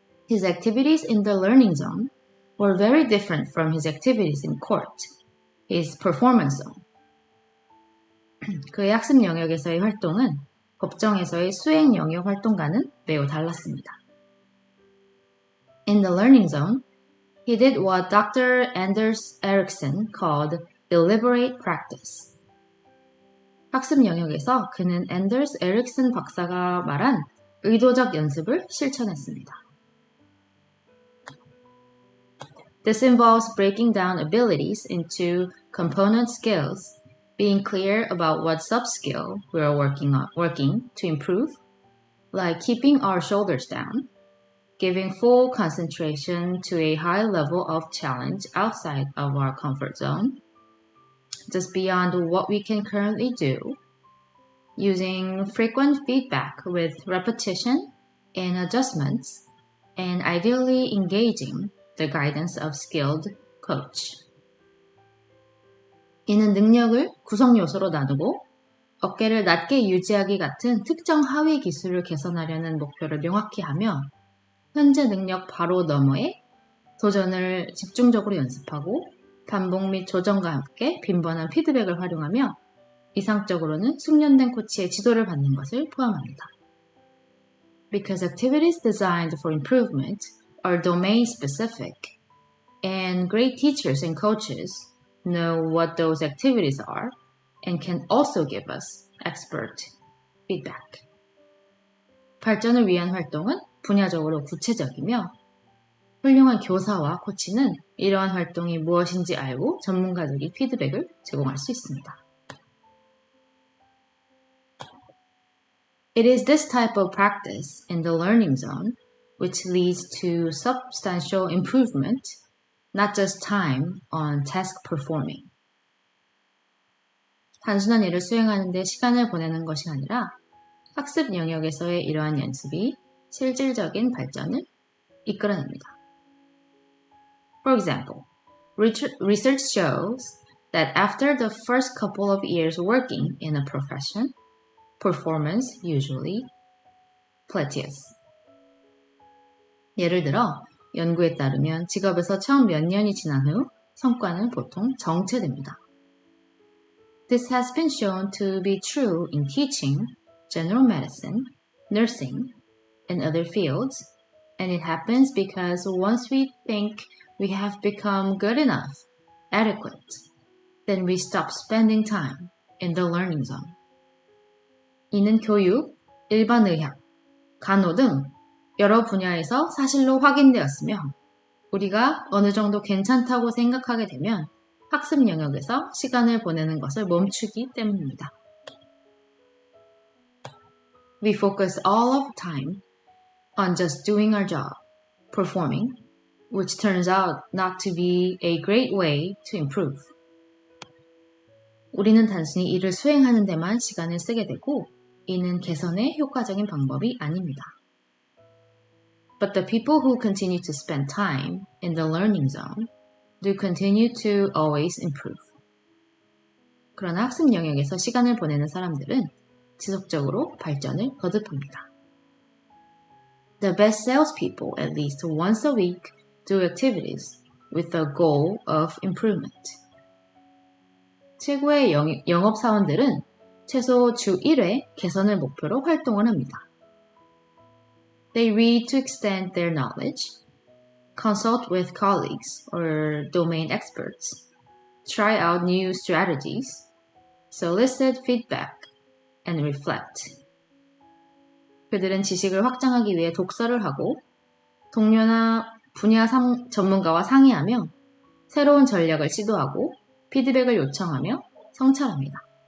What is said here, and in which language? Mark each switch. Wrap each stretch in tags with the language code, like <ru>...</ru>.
<en>His activities in the learning zone were very different from his activities in court, his performance zone.</en> <ko>그의 학습 영역에서의 활동은 법정에서의 수행 영역 활동과는 매우 달랐습니다.</ko> <en>In the learning zone, he did what Dr. Anders Ericsson called deliberate practice.</en> <ko>학습 영역에서 그는 앤더스 에릭슨 박사가 말한 의도적 연습을 실천했습니다.</ko> <en>This involves breaking down abilities into component skills, being clear about what sub-skill we are working to improve, like keeping our shoulders down, giving full concentration to a high level of challenge outside of our comfort zone, just beyond what we can currently do, using frequent feedback with repetition and adjustments, and ideally engaging the guidance of skilled coach.</en> <ko>이는 능력을 구성 요소로 나누고 어깨를 낮게 유지하기 같은 특정 하위 기술을 개선하려는 목표를 명확히 하며 현재 능력 바로 너머에 도전을 집중적으로 연습하고 반복 및 조정과 함께 빈번한 피드백을 활용하며 이상적으로는 숙련된 코치의 지도를 받는 것을 포함합니다.</ko> <en>Because activities designed for improvement are domain specific, and great teachers and coaches know what those activities are and can also give us expert feedback.</en> <ko>발전을 위한 활동은 분야적으로 구체적이며 훌륭한 교사와 코치는 이러한 활동이 무엇인지 알고 전문가들이 피드백을 제공할 수 있습니다.</ko> <en>It is this type of practice in the learning zone which leads to substantial improvement, not just time on task performing.</en> <ko>단순한 일을 수행하는 데 시간을 보내는 것이 아니라 학습 영역에서의 이러한 연습이 실질적인 발전을 이끌어냅니다.</ko> <en>For example, research shows that after the first couple of years working in a profession, performance usually plateaus.</en> <ko>예를 들어, 연구에 따르면 직업에서 처음 몇 년이 지난 후 성과는 보통 정체됩니다.</ko> <en>This has been shown to be true in teaching, general medicine, nursing, and other fields, and it happens because once we think we have become good enough, adequate, then we stop spending time in the learning zone.</en> <ko>이는 교육, 일반 의학, 간호 등 여러 분야에서 사실로 확인되었으며 우리가 어느 정도 괜찮다고 생각하게 되면 학습 영역에서 시간을 보내는 것을 멈추기 때문입니다.</ko> <en>We focus all of time on just doing our job, performing, which turns out not to be a great way to improve.</en> <ko>우리는 단순히 일을 수행하는 데만 시간을 쓰게 되고 이는 개선의 효과적인 방법이 아닙니다.</ko> <en>But the people who continue to spend time in the learning zone do continue to always improve.</en> <ko>그러나 학습 영역에서 시간을 보내는 사람들은 지속적으로 발전을 거듭합니다.</ko> <en>The best salespeople at least once a week do activities with the goal of improvement.</en> <ko>최고의 영업사원들은 최소 주 1회 개선을 목표로 활동을 합니다.</ko> <en>They read to extend their knowledge, consult with colleagues or domain experts, try out new strategies, solicit feedback, and reflect.</en> <ko>그들은 지식을 확장하기 위해 독서를 하고 동료나 분야 전문가와 상의하며 새로운 전략을 시도하고 피드백을 요청하며 성찰합니다.</ko>